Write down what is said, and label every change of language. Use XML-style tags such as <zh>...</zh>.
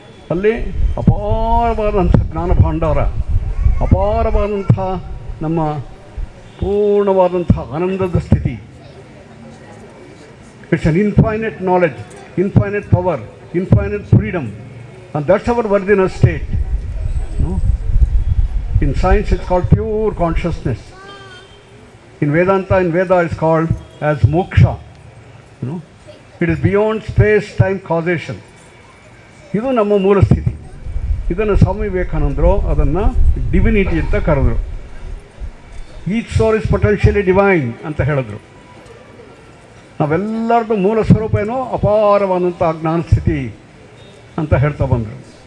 <kn>ಅಲ್ಲಿ ಅಪಾರವಾದಂಥ ಜ್ಞಾನ ಭಾಂಡಾರ, ಅಪಾರವಾದಂಥ ನಮ್ಮ ಪೂರ್ಣವಾದಂಥ ಆನಂದದ ಸ್ಥಿತಿ.</kn> <en>It's an infinite knowledge, infinite power, infinite freedom, and that's our worthiness state. No? In science it's called pure consciousness. In Vedanta, in Veda it's called as moksha. No? It is beyond space, time, causation.</en> <kn>ಇದು ನಮ್ಮ ಮೂಲ ಸ್ಥಿತಿ. ಇದನ್ನು ಸ್ವಾಮಿ ವಿವೇಕಾನಂದರು ಅದನ್ನು divinity ಅಂತ ಕರೆದರು.</kn> <en>each soul is potentially divine</en> <kn>ಅಂತ ಹೇಳಿದ್ರು. ನಾವೆಲ್ಲರದ್ದು ಮೂಲ ಸ್ವರೂಪ ಏನೋ ಅಪಾರವಾದಂಥ ಜ್ಞಾನ ಸ್ಥಿತಿ ಅಂತ ಹೇಳ್ತಾ ಬಂದರು.</kn>